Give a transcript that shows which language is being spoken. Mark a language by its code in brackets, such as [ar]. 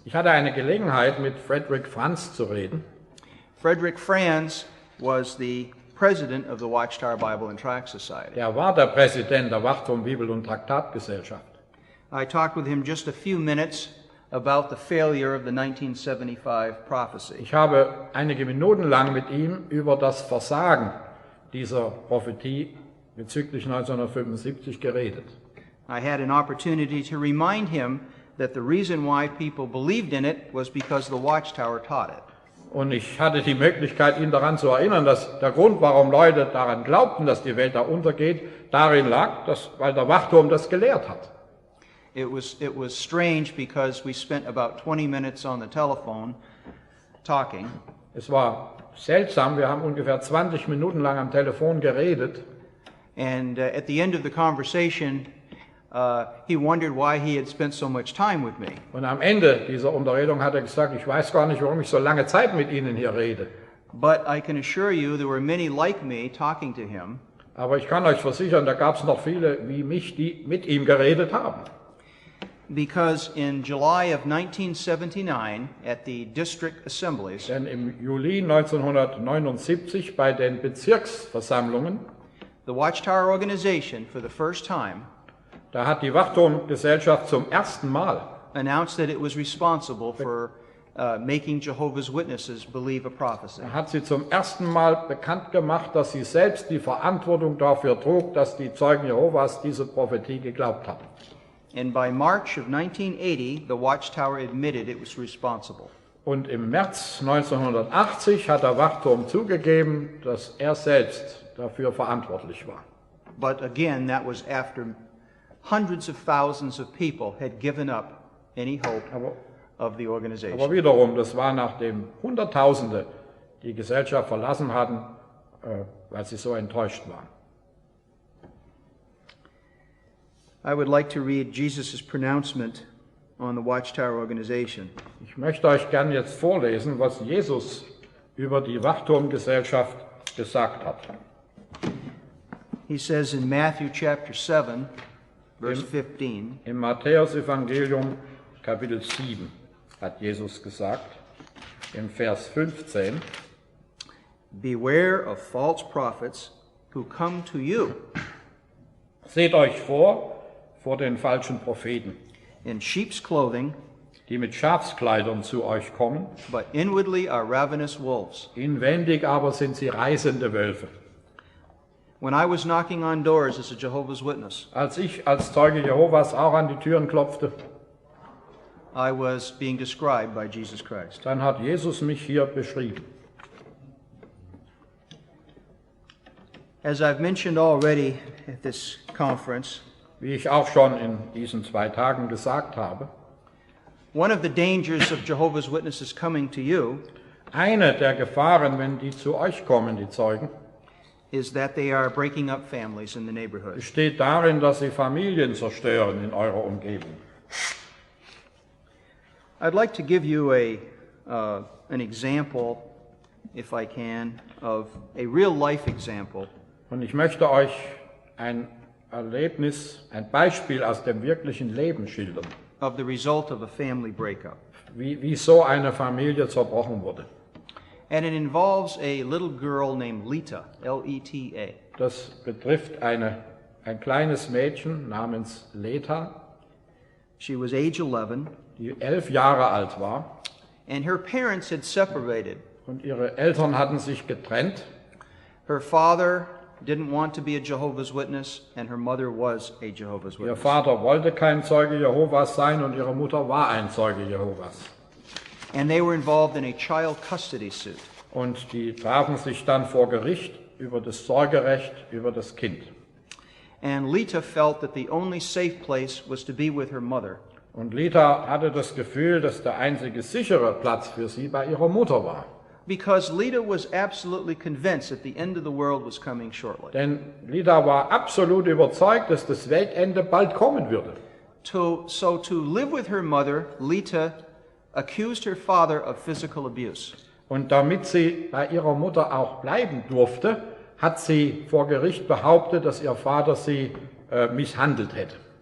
[de] Ich hatte eine Gelegenheit, mit Frederick Franz zu reden. [en] Frederick Franz was the president of the Watchtower Bible and Tract Society. [de] Er war der Präsident der Wachturm Bibel- und Traktatgesellschaft. [en] I talked with him just a few minutes about the failure of the 1975 prophecy. [de] Ich habe einige Minuten lang mit ihm über das Versagen dieser Prophetie bezüglich 1975 geredet. [en] I had an opportunity to remind him that the reason why people believed in it was because the Watchtower taught it. [de] Und ich hatte die Möglichkeit, ihn daran zu erinnern, dass der Grund, warum Leute daran glaubten, dass die Welt da untergeht, darin lag, weil der Wachturm das gelehrt hat. [en] It was strange because we spent about 20 minutes on the telephone talking. [de] Es war seltsam, wir haben ungefähr 20 Minuten lang am Telefon geredet. [en] And at the end of the conversation, he wondered why he had spent so much time with me. [de] Und am Ende dieser Unterredung hat er gesagt, ich weiß gar nicht, warum ich so lange Zeit mit Ihnen hier rede. [en] But I can assure you there were many like me talking to him. [de] Aber ich kann euch versichern, da gab es noch viele wie mich, die mit ihm geredet haben. [en] Because in July of 1979 at the district assemblies, [de] denn im Juli 1979 bei den Bezirksversammlungen, [en] the Watchtower organization for the first time, [de] da hat die Wachturmgesellschaft zum ersten Mal [en] announced that it was responsible for making Jehovah's Witnesses believe a prophecy. [de] Da hat sie zum ersten Mal bekannt gemacht, dass sie selbst die Verantwortung dafür trug, dass die Zeugen Jehovas diese Prophetie geglaubt hatten. [en] And by March of 1980, the Watchtower admitted it was responsible. [de] Und im März 1980 hat der Wachturm zugegeben, dass er selbst dafür verantwortlich war. [en] But again, that was after hundreds of thousands of people had given up any hope of the organization. [de] Aber wiederum, das war nachdem Hunderttausende die Gesellschaft verlassen hatten, weil sie so enttäuscht waren. [en] I would like to read Jesus' pronouncement on the Watchtower organization. [de] Ich möchte euch gern jetzt vorlesen, was Jesus über die Wachturmgesellschaft gesagt hat. [en] He says in Matthew chapter 7, verse 15. [de] Im Matthäus-Evangelium Kapitel 7 hat Jesus gesagt, im Vers 15, [en] Beware of false prophets who come to you [de] seht euch vor den falschen Propheten, [en] in sheep's clothing, [de] die mit Schafskleidern zu euch kommen, [en] but inwardly are ravenous wolves. [de] inwendig aber sind sie reißende Wölfe. [en] When I was knocking on doors as a Jehovah's Witness, [de] Als ich als Zeuge Jehovas auch an die Türen klopfte, [en] I was being described by Jesus Christ. [de] dann hat Jesus mich hier beschrieben. [en] As I've mentioned already at this conference, [de] Wie ich auch schon in diesen 2 Tagen gesagt habe, [en] one of the dangers of Jehovah's Witnesses coming to you [de] eine der Gefahren, wenn die zu euch kommen, die Zeugen, [en] is that they are breaking up families in the neighborhood. [de] besteht darin, dass sie Familien zerstören in eurer Umgebung. [en] I'd like to give you an example, if I can, of a real-life example [de] Und ich möchte euch ein Erlebnis, ein Beispiel aus dem wirklichen Leben schildern, [en] of the result of a family breakup. [de] wie so eine Familie zerbrochen wurde. [en] And it involves a little girl named Lita, L-E-T-A. [de] Das betrifft ein kleines Mädchen namens Leta, [en] She was age 11, [de] die 11 Jahre alt war, [en] and her parents had separated. [de] und ihre Eltern hatten sich getrennt. [en] Her father didn't want to be a Jehovah's Witness, and her mother was a Jehovah's [de] Ihr [en] Witness. [de] Vater wollte kein Zeuge Jehovas sein und ihre Mutter war ein Zeuge Jehovas. [en] And they were involved in a child custody suit. [de] Und die trafen sich dann vor Gericht über das Sorgerecht über das Kind. [en] And Lita felt that the only safe place was to be with her mother. [de] Und Lita hatte das Gefühl, dass der einzige sichere Platz für sie bei ihrer Mutter war. [en] Because Lita was absolutely convinced that the end of the world was coming shortly. [de] Denn Lita war absolut überzeugt, dass das Weltende bald kommen würde. [en] So to live with her mother, Lita accused her father of physical abuse. [de] Und damit sie bei ihrer Mutter auch bleiben durfte, hat sie vor Gericht behauptet, dass ihr Vater sie misshandelt hätte.